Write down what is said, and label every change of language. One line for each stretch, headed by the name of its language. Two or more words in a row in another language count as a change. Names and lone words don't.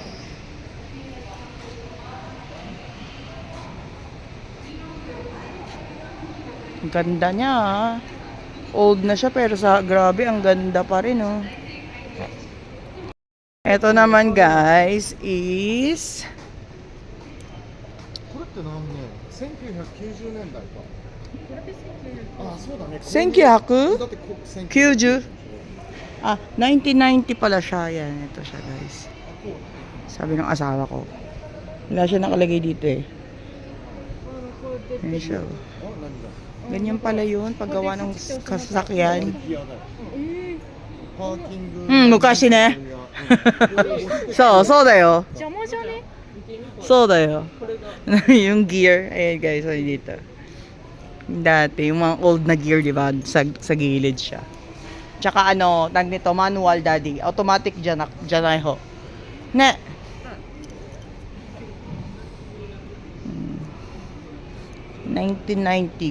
Filipino: Ang ganda niya ah. Old na siya pero grabe, ang ganda pa rin oh. Ito naman guys is
Japanese: これって何年？1990年代か。あ、そうだね。 1990? だってこ1990
Filipino: Ah, 1990 pala siya. Yan, ito siya guys. Sabi ng asawa ko. Wala siya nakalagay dito eh. Yan siya. Oh.
Japanese: あ、何だ。
Filipino: Ganyan pala yun, paggawa ng sasakyan.
Japanese: パーキング。昔ね。そうだよ。邪魔じゃね？そうだよ。
Filipino: yung gear, ayan guys, so dito. Dati, yung mga old na gear, di ba? Sa gilid siya. Tsaka ano, tag nito, manual daddy. Automatic dyan ho. Ne. 1990.